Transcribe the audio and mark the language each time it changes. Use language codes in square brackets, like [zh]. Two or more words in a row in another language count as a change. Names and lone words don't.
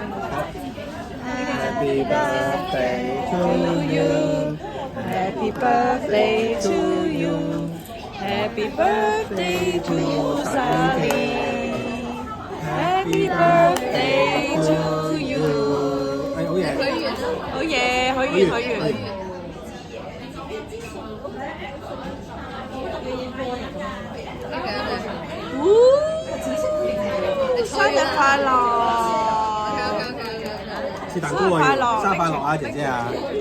[en] Happy birthday to you. Happy birthday to you. Happy birthday to Sally. Happy birthday to you. [yue] 哎，好嘢，好嘢，許願，許願。生日快樂！切蛋糕啊，生日快樂啊，姐姐啊！